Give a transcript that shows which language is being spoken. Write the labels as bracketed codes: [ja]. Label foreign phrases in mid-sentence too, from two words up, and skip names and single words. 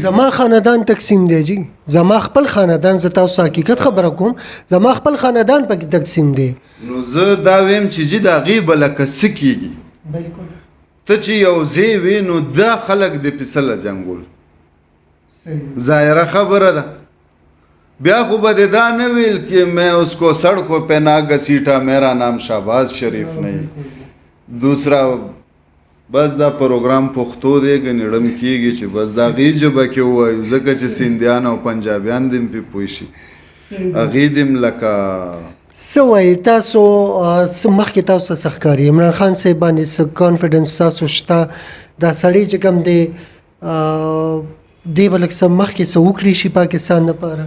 [ps] زما خاندان تقسیم دی جي زما خپل خاندان زه تاسو حقیقت خبره کوم زما خپل خاندان پکې تقسیم دی نو زه دا ویم چې جي د هغې به لکه څه کېږي بالکل ته چې یو ځای وې نو دا خلک د پسله جنګول ظاهره خبره ده بیا خو به دې دا نه ویل [ur] کہ میں اس کو سڑکوں پہ نہ گھسیٹا میرا نام شہباز شریف نہیں دوسرا [ps] بس دا پروګرام پښتو دی ګنې ړم کېږي چې بس د هغې ژبه کې ووایو ځکه چې سیندیان او پنجابیان دې هم پرې پوه شي هغې دې هم لکه څه وایي تاسو مخکې تاسو څه ښکاري عمران خان صاحب باندې څه کانفیډنس تاسو شته دا سړی چې کوم دی دی به لږ څه مخکې څه وکړي شي پاکستان لپاره